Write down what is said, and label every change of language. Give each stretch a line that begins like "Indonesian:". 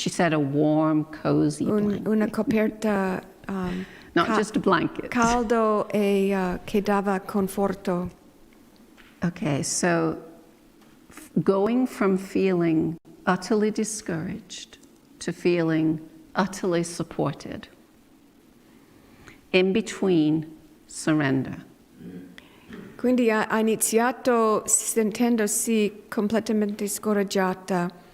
English: She said a warm, cozy blanket.
Italian: Una coperta
English: Not just a blanket.
Italian: caldo e che dava conforto.
English: Okay, so going from feeling utterly discouraged to feeling utterly supported. In between, surrender.
Italian: Quindi ha iniziato sentendosi completamente scoraggiata.